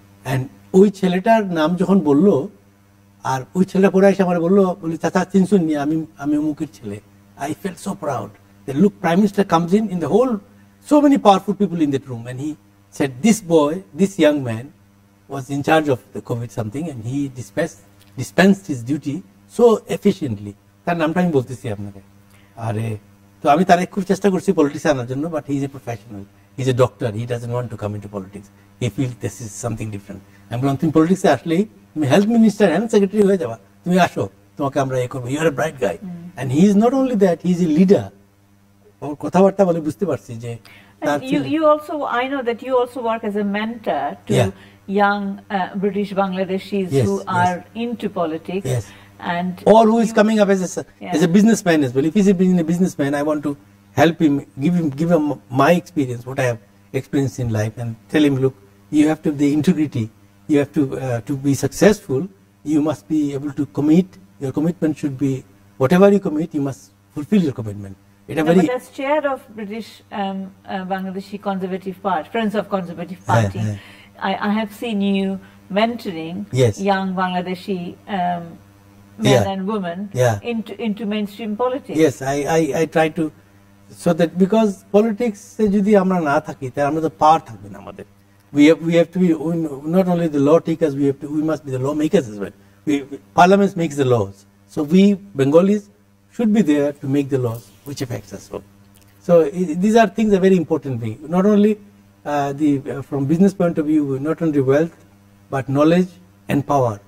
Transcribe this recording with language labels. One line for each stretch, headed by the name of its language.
Bangla: And ওই ছেলেটার নাম যখন বললো, আর ওই ছেলেটা পরে এসে আমার বললো, চাচা চিনশুন নি, আমি অমুকের ছেলে।
English: I felt so proud. Then look, prime minister comes in the whole, so many powerful people in that room, and he said, this boy, this young man was in charge of the COVID something, and he dispensed his duty so efficiently.
Bangla: তার নামটা আমি বলতেছি আপনাকে। আরে তো আমি তার খুব চেষ্টা করছি পলিটিক্সে আনার জন্য,
English: But he is a professional, he is a doctor, he doesn't want to come into politics, he feel this is something different.
Bangla: আমি বললাম, তুমি পলিটিক্সে আসলেই তুমি হেলথ মিনিস্টার, হেলথ সেক্রেটারি হয়ে যাবা, তুমি আসো, তোমাকে আমরা এ করবো,
English: You are a bright guy. And he is not only that, he is a leader.
Bangla: ওর কথাবার্তা বলে বুঝতে পারছি যে
English: you also, I know that you also work as a mentor to young British Bangladeshis who are into politics. Yes. And or who is coming up as a Yeah. businessman as well. If he's a businessman, I want to help him, give him my experience, what I have experienced in life, and tell him, look, you have to have the integrity. You have to be successful. You must be able to commit. Your commitment should be, whatever you commit, you must fulfill your commitment. But as chair of British Bangladeshi Conservative Party, Friends of Conservative Party, I have seen you mentoring Yes. young Bangladeshi men Yeah. and women Yeah. into mainstream politics. Yes, I try to, so that because politics
Bangla: যদি আমরা না থাকি তাহলে আমরা তো পাওয়ার থাকবে না আমাদের.
English: We have to be not only the law takers, we must be the lawmakers as well. Parliament makes the laws, so we Bengalis should be there to make the laws which affects us all. So these are things that are very important. Not only from business point of view, not only wealth, but knowledge and power.